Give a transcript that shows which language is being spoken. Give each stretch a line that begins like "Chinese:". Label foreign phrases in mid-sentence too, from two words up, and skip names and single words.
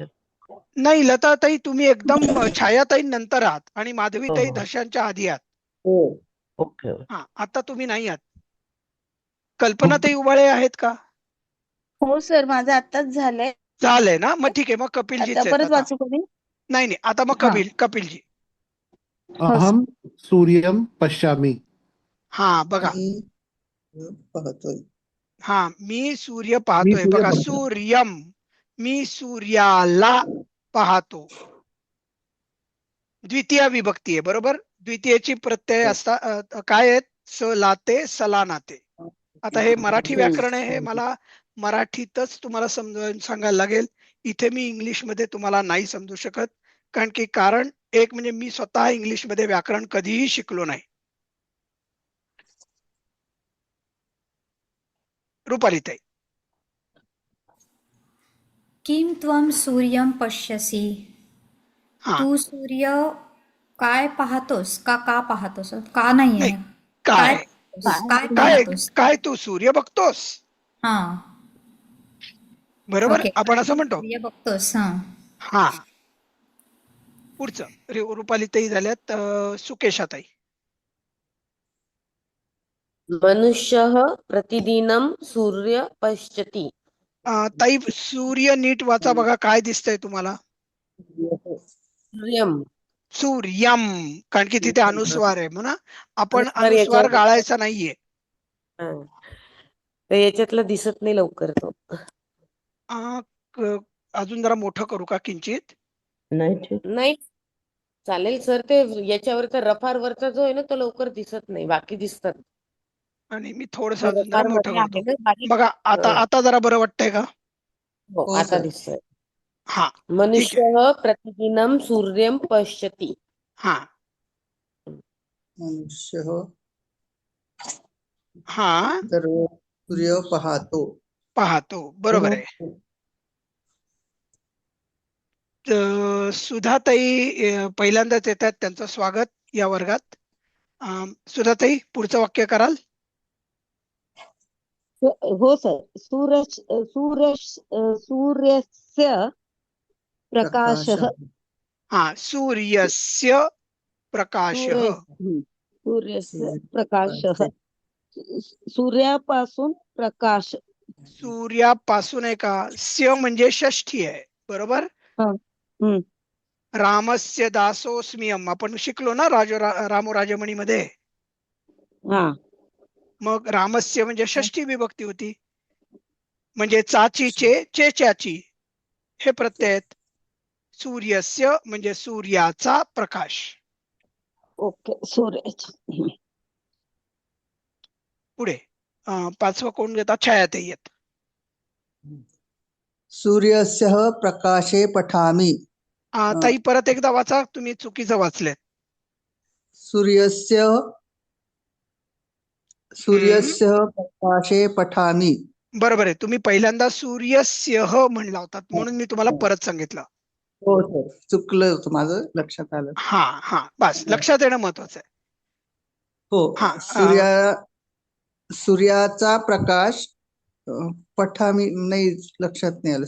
Marathi: नाही लताताई तुम्ही एकदम छायाताई नंतर आहात आणि हो माधवीताई हो. धशांच्या आधी आहात. हो. ओके. हा आता तुम्ही नाही आहात. कल्पनाताई उबाळे आहेत का? हो सर, माझं आत्ताच झालंय. झालंय ना, मग ठीक आहे. मग कपिलजीच आता आहेत परत आता. वाचू का मी? नाही नाही आता मग हा. कपिलजी.
Sanskrit: अहम सूर्यम पश्यामि.
Marathi: हा बघा. मी पाहतोय. हा मी सूर्य मी पाहतोय. सूर्य बघा पाहतो. सूर्यम, मी सूर्याला पाहतो. द्वितीय विभक्ती आहे बरोबर. द्वितीयची प्रत्यय असतात काय आहेत? स लाते सला नाते. आता हे मराठी व्याकरण आहे, हे मला मराठीतच तुम्हाला समजावून सांगायला लागेल. इथे मी इंग्लिश मध्ये तुम्हाला नाही समजू शकत. कारण एक म्हणजे मी स्वतः इंग्लिश मध्ये व्याकरण कधीही शिकलो नाही. रुपालीताई.
Sanskrit: किम त्वम सूर्यम पश्यसी.
Marathi: हा तू सूर्य काय पाहतोस का पाहतोस? का नाहीये. नाही काय काय काय पाहतोस? काय तू सूर्य बघतोस हा बरोबर. ओके. आपण असं म्हणतो. सूर्य बघतोस. हा हा पुढचं रुपालीताई झाल्यात. सुकेशाताई.
Sanskrit: मनुष्यः प्रतिदिनं सूर्य पश्यति.
Marathi: ताई सूर्य नीट वाचा बघा काय दिसतंय तुम्हाला? सूर्यम. सूर्यम, कारण की तिथे अनुस्वार आहे म्हणा. आपण अनुस्वार अनुस्वार याच्यावर- गाळायचा नाहीये. हा. तर याच्यातलं दिसत नाही लवकर तो. अजून जरा मोठं करू का किंचित? नाही ठीक. नाही चालेल सर, ते याच्यावरचा रफारवरचा जो आहे ना तो लवकर दिसत नाही, बाकी दिसतात. आणि मी थोडस अजून जरा रफार मोठं मध्ये करतो. आहे ना बारीक. बघा आता जरा बरं वाटतंय का? हो हो, आता सर. दिसतंय. हा ठीक आहे.
Sanskrit: मनुष्यः प्रतिदिनं सूर्यं पश्यति.
Marathi: हा मनुष्य हा तर सूर्य पाहतो. पाहतो, बरोबर आहे. सुधाताई पहिल्यांदाच येतात, त्यांचं स्वागत या वर्गात. सुधाताई, पुढचं वाक्य कराल? हो सर.
Sanskrit: सूर्यस्य प्रकाशः. हा, सूर्यस्य प्रकाशः. सूर्यस्य प्रकाशः.
Marathi: सूर्यापासून प्रकाश. सूर्यापासून आहे का? स्य म्हणजे षष्ठी आहे, बरोबर.
Sanskrit: रामस्य दासोऽस्म्यहम्
Marathi: आपण शिकलो ना रामो राजमणीमध्ये. मग रामस्य म्हणजे षष्ठी विभक्ती होती, म्हणजे चाचीचे चेच्याची हे प्रत्यय आहेत. सूर्यस्य म्हणजे सूर्याचा प्रकाश. ओके, सूर्याचा. पुढे पाचवं कोण घेतात? छायाताई येत.
Sanskrit: सूर्यस्य प्रकाशे पठामि.
Marathi: ताई परत एकदा वाचा, तुम्ही चुकीचं वाचलेत.
Sanskrit: सूर्यस्य प्रकाशे पठामि.
Marathi: बरोबर आहे, तुम्ही पहिल्यांदा सूर्यस्य म्हणला होता म्हणून मी तुम्हाला परत सांगितलं. हो सर, चुकलं होतं माझं, लक्षात आलं. हा बस, लक्षात येणं महत्वाचं आहे. हो, सूर्याचा प्रकाश पठामी नाही, लक्षात नाही आलं.